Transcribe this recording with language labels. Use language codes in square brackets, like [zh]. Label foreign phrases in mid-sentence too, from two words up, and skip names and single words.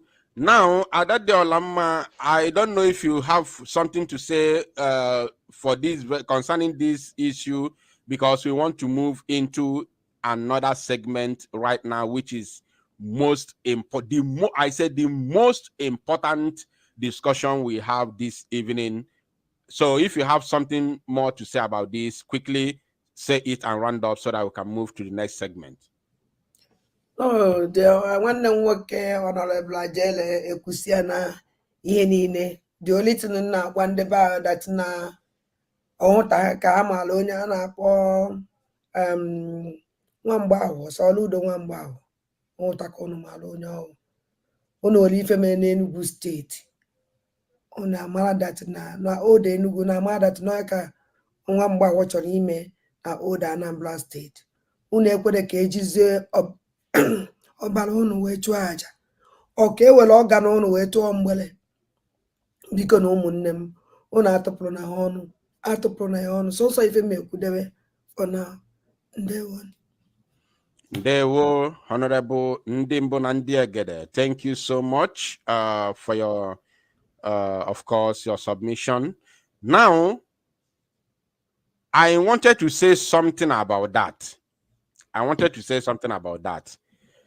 [en] Now, Adade Olama, I don't know if you have something to say for this concerning this issue, because we want to move into another segment right now, which is most important. I said the most important discussion we have this evening. So, if you have something more to say about this, quickly say it and round up so that we can move to the next segment. [ig] Oh, nwanne m nwoke Honorable Ajele ekwusia na ihe niile. [en] The only thing [ig] na-agwa ndị be ahụ that na ọhụta ka a maara onye a na-akpọ nwamgbe ahụ Soludo nwamgbe ahụ ọhụta ka unu maara onye ahụ. Unu nwere ife mere n'Enugu steeti. Unu amara that na Old Enugu na amara that na ka nwamgbe ahụ chọrọ ime na Old Anambra steeti. Unu ekwere ka ejizie ọbara unu wee chụọ aja, ọ ka ewere ọga na unu wee tụọ mgbele. Biko na ụmụnne m, unu atụpụrụ na ya ọnụ sọsọ ife m ekwudebe [en] for now. [ig] Ndewo, Honorable Ndimbo Nandiagede. [en] Thank you so much for your, of course, your submission. Now, I wanted to say something about that.